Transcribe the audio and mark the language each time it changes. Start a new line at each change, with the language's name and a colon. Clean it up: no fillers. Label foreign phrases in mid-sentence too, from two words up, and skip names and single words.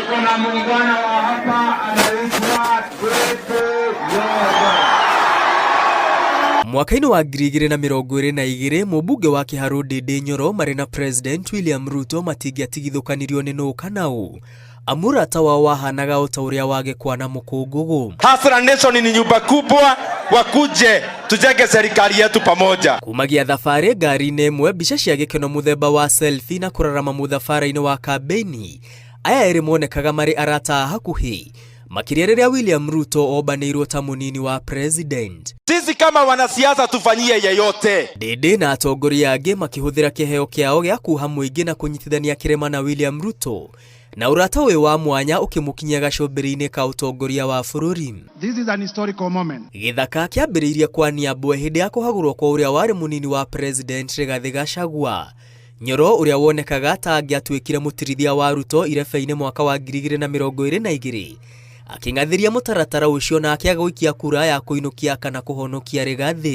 Swahili: kuna muungano wa hapa anaitwa
Kikuyu: Mwaka-inĩ wa 2022 mũmbunge wa Kĩharũ Ndindi Nyoro marĩ na President William Ruto matingĩatigithũkanirio nĩ nũ kana ũ. Amũrata wao wahanaga o ta ũrĩa wagĩkwa na mũkũngũgũ.
Swahili: Hasra Nation ni nyumba kubwa, wakuje tujenge serikali yetu pamoja.
Kikuyu: Kumagia thabarĩ ngari-inĩ ĩmwe, mbica cia gĩkeno mũthemba wa selfie na kũrarama mũthabara-inĩ wa kambeni. Aya erĩ monekaga marĩ arata hakuhĩ, makĩria rĩrĩa William Ruto ombanĩirwo ta mũnini wa president.
Swahili: Sisi kama wanasiasa tufanyie yeyote.
Kikuyu: Ndindi na atongoria angĩ makĩhũthĩra kĩheo kĩao gĩa kuha mũingĩ na kũnyitithania kĩrema na William Ruto, na ũrata ũyũ wa mwanya ũkĩmũkinyia gacombĩrĩ-inĩ ka ũtongoria wa bũrũri.
English: This is an historical moment.
Kikuyu: Gĩthaka kĩambĩrĩirie kwa Niambwe hĩndĩ ya kũhagũrwo kwa ũrĩa warĩ mũnini wa president Rigathi Gachagua. Nyoro ũrĩa wonekaga ta angĩatuĩkire mũtirithia wa Ruto irebe-inĩ mwaka wa 2022 akĩng'athĩria mũtaratara ũcio na akĩaga gũikia kura ya kũinũkia kana kũhonokia Rigathi.